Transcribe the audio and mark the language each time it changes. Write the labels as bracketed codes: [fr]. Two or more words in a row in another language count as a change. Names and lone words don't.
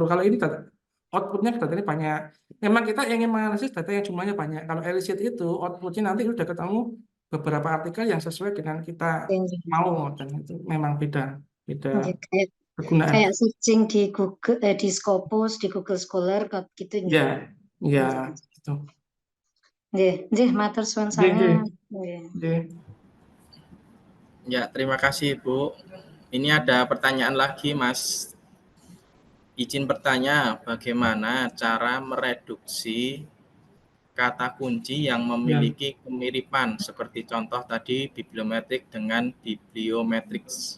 [id] Kalau ini data, outputnya datanya banyak. Memang kita ingin menganalisis data yang jumlahnya banyak. Kalau Elicit itu outputnya nanti sudah ketemu beberapa artikel yang sesuai dengan kita mau, dan itu memang beda Nggih, kayak kegunaan. kayak searching di Google, di Scopus, di Google Scholar gitu nggih. Ya, ya, itu. [jv] Nggih, matur suwun Nggih, nggih, [id] sangat. Nggih. [jv] nggih. [id] Ya, terima kasih Bu. Ini ada pertanyaan lagi Mas. Izin bertanya, bagaimana cara mereduksi kata kunci yang memiliki kemiripan seperti contoh tadi bibliometrik dengan bibliometrics.